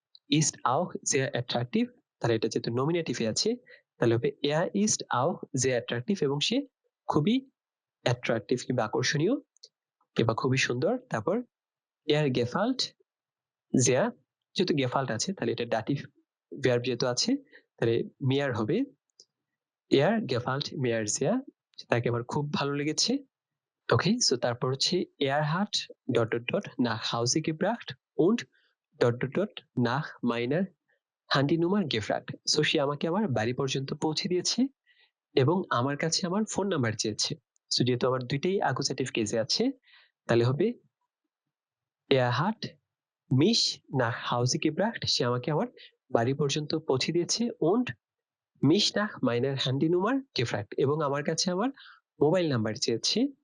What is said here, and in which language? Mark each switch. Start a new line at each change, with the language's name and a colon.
German: ist auch sehr attraktiv,
Bangla: তাহলে এটা যেহেতু নমিনেটিভে আছে তাহলে হবে
German: er ist auch sehr attraktiv
Bangla: এবং সে খুবই অ্যাট্রাকটিভ কিংবা আকর্ষণীয় কিংবা খুবই সুন্দর। তারপর
German: er gefällt sehr,
Bangla: যেহেতু gefällt আছে তাহলে এটা ডাটিভ verb যেহেতু আছে তাহলে mehr হবে
German: er gefällt mir sehr,
Bangla: তাকে আমার খুব ভালো লেগেছে। ওকে, সো তারপর হচ্ছে
German: er hat nach Hause gebracht und nach meiner Handynummer gefragt.
Bangla: So সে আমাকে আমার বাড়ি পর্যন্ত পৌঁছে দিয়েছে এবং আমার কাছে আমার ফোন নাম্বার চেয়েছে। সো যেহেতু আমার দুইটাই অ্যাকুজেটিভ কেসে আছে তাহলে হবে
German: er hat mich nach Hause gebracht,
Bangla: সে আমাকে আমার বাড়ি পর্যন্ত পৌঁছে দিয়েছে
German: und mich nach meiner Handynummer gefragt
Bangla: এবং আমার কাছে আমার মোবাইল নাম্বার চেয়েছে।